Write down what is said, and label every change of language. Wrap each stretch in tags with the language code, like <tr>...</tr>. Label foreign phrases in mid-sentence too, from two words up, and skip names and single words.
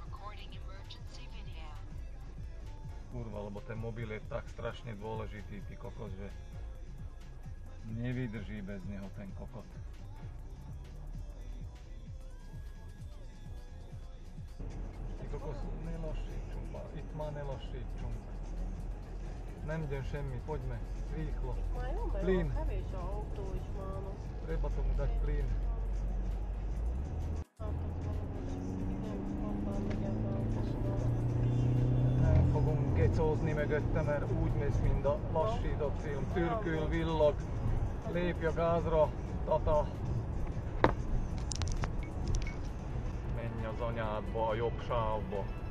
<sk>Kurva, lebo ten mobil je tak strašne dôležitý, ty kokot, že nevydrží bez neho ten kokot. Ty kokos,</sk> <hu>ne lassítsunk már, itt már ne lassítsunk. Nem jön semmi,</hu> <sk>poďme, rýchlo. Plyn. Treba tomu dať plyn.</sk> <hu>Nem fogunk gecózni mögötte, mert úgy mész, mint a lassított film. Türkül, villog, lépj a gázra, tata. Menj az anyádba, a jobb sávba.</hu>